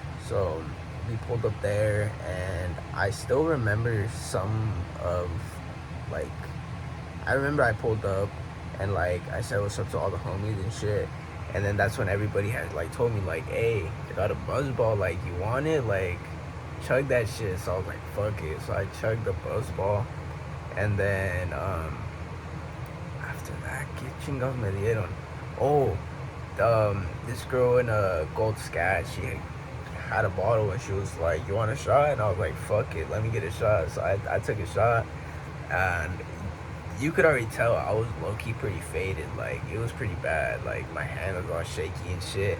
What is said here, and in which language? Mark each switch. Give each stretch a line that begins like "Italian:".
English: So we pulled up there, and I still remember some of, like, I remember I pulled up and like I said what's up to all the homies and shit. And then that's when everybody had like told me like, hey, I got a buzzball, like, you want it? Like, chug that shit. So I was like, fuck it. So I chugged the buzzball. And then after that,
Spanish: ¿qué chingados me dieron?
English: Oh, this girl in a gold scat, she had a bottle and she was like, you want a shot? And I was like, fuck it, let me get a shot. So I took a shot, and you could already tell I was low-key pretty faded. Like, it was pretty bad. Like, my hand was all shaky and shit.